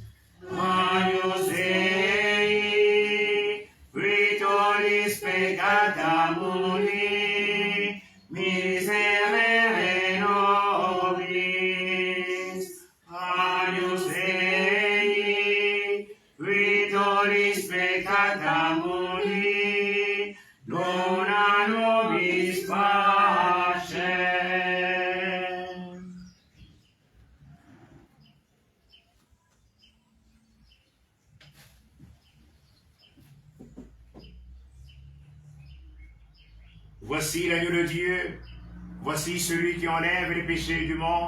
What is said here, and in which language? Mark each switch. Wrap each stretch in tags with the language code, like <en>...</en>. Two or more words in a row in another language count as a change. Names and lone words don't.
<la>Agnus Dei, qui tollis peccata mundi, miserere nobis. Agnus Dei, qui tollis peccata mundi, dona nobis pacem.</la> <fr>Voici l'agneau de Dieu, voici celui qui enlève les péchés du monde.</fr>